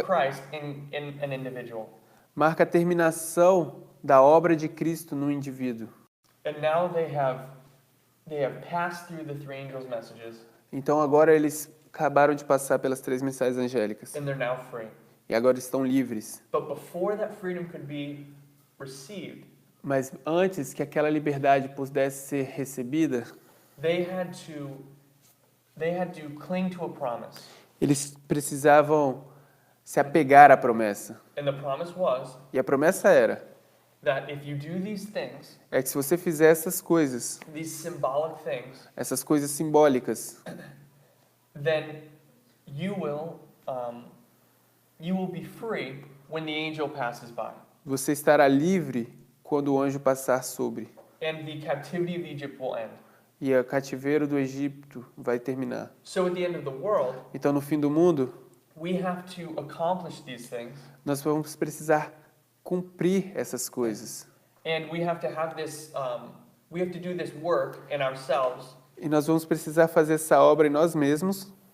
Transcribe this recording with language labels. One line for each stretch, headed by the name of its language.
English: of Christ in an individual.
Portuguese: marca a terminação da obra de Cristo no indivíduo.
English: And now they have passed through the three angels' messages,
Portuguese: Então agora eles acabaram de passar pelas três mensagens angélicas
English: and they're now free.
Portuguese: e agora estão livres.
English: But before that freedom could be received,
Portuguese: Mas antes que aquela liberdade pudesse ser recebida,
English: they had to cling to a promise.
Portuguese: eles precisavam se apegar à promessa.
English: And the promise was
Portuguese: E a promessa era,
English: that if you do these things,
Portuguese: é que se você fizer essas coisas
English: these symbolic things,
Portuguese: simbólicas,
English: then you will be free when the angel passes by,
Portuguese: você estará livre quando o anjo passar sobre.
English: and the captivity of Egypt will end.
Portuguese: E o cativeiro do Egito vai terminar.
English: So at the end of the world,
Portuguese: Então, no fim do mundo,
English: we have to accomplish these things,
Portuguese: nós vamos precisar cumprir essas coisas.
English: and we have to have this. We have to do this work in ourselves,
Portuguese: E nós vamos precisar fazer essa obra em nós mesmos,